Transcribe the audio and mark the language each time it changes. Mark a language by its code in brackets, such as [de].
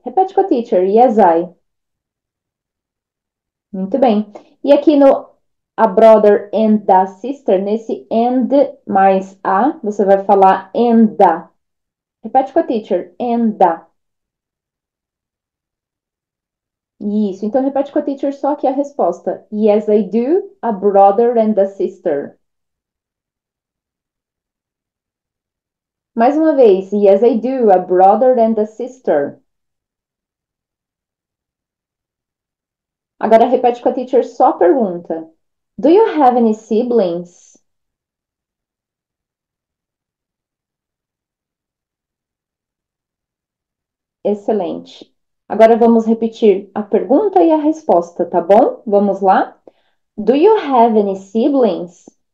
[pt] Repete com a teacher. [en] Yes, I. [pt] Muito bem. E aqui no [en] a brother and a sister, [pt] nesse and mais a, você vai falar and a. Repete com a teacher, and a. Isso, então repete com a teacher só que a resposta. [en] Yes, I do, a brother and a sister. [pt] Mais uma vez, [en] yes, I do, a brother and a sister. [pt] Agora repete com a teacher só a pergunta. [en] Do you have any siblings? [pt] Excelente. Agora vamos repetir a pergunta e a resposta, tá bom? Vamos lá? [en] Do you have any siblings?